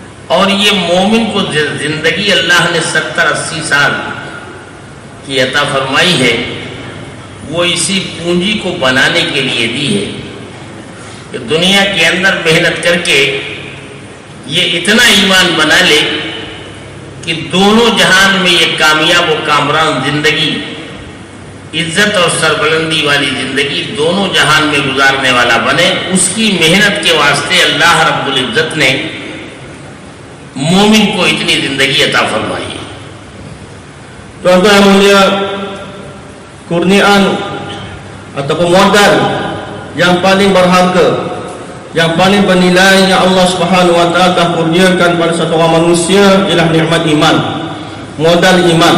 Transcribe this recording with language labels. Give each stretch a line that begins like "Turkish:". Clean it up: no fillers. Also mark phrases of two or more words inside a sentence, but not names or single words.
Urdu: اور یہ مومن کو زندگی اللہ نے 70-80 سال کی عطا فرمائی ہے، وہ اسی پونجی کو بنانے کے لیے دی ہے کہ دنیا کے اندر محنت کر کے یہ اتنا ایمان بنا لے کہ دونوں جہان میں یہ کامیاب و کامران زندگی، عزت اور سربلندی والی زندگی دونوں جہان میں گزارنے والا بنے۔ اس کی محنت کے واسطے اللہ رب العزت نے مومن کو اتنی زندگی عطا فرمائی ہے۔
Malay: Tuan-tuan yang mulia, kurniaan ataupun modal yang paling berharga, yang paling bernilai yang Allah
Arabic: سبحانه وتعالى
Malay: telah kurniakan pada satu orang manusia ialah nikmat iman. Modal iman.